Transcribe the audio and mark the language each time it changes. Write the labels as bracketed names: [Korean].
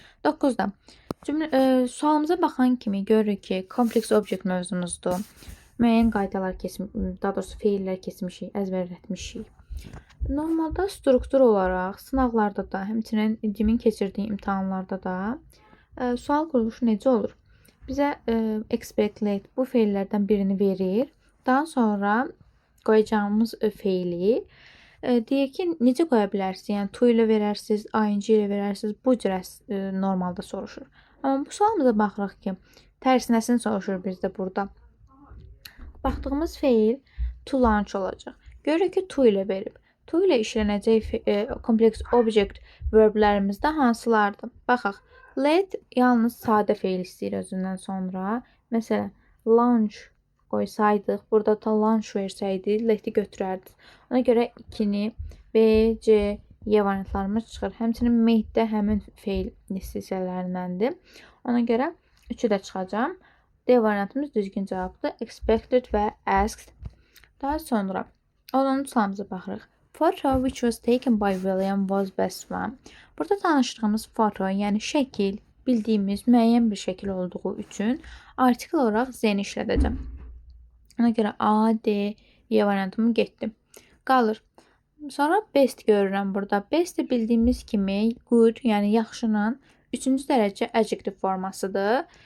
[Azerbaijani] 9-da sualımıza baxan kimi görürük ki, complex object mövzumuzdur. Müəyyən qaydalar daha doğrusu feillər keçmişik, əzbərlətmişik. Normalda struktur olaraq sınaqlarda da, həmçinin cimin keçirdiyi imtahanlarda da sual quruluşu necə olur? Bizə expect bu feillərdən birini verir. Daha sonra qoyacağımız feili deyir ki, necə qoya bilərsiniz? Yəni to ilə verərsiniz, ing ilə verərsiniz. Bu cür normalda soruşur. Amma bu sualımıza baxırıq ki, tərsinəsini soruşur bizdə burada. Baxdığımız feil to launch olacaq. Görürük ki, to ilə verib. To ilə işlənəcək complex object verblərimizdə hansılardır? Baxaq. Let yalnız sadə feil istəyir özündən sonra. Məsələn, launch qoysaydıq, burada da launch versəydik, let-i götürərdik. Ona görə 2-ni B, C, Y variantlarımız çıxır. Həmçinin made də həmin feil hissələrindəndir. Ona görə 3-ü də çıxacam. D variantımız düzgün cavabdır. Expected və asked. Daha sonra 10-cu sualımıza baxırıq. [English] Photo which was taken by William was best one. [Azerbaijani] Burada tanışdığımız foto, yəni şəkil, bildiyimiz müəyyən bir şəkil olduğu üçün artikel olaraq Z-ni işlədəcəm. Ona görə A, D, Y variantımı getdim. Qalır. Sonra best görürəm burada. Best də bildiyimiz kimi good, yəni yaxşının 3-cü dərəcə adjective formasıdır.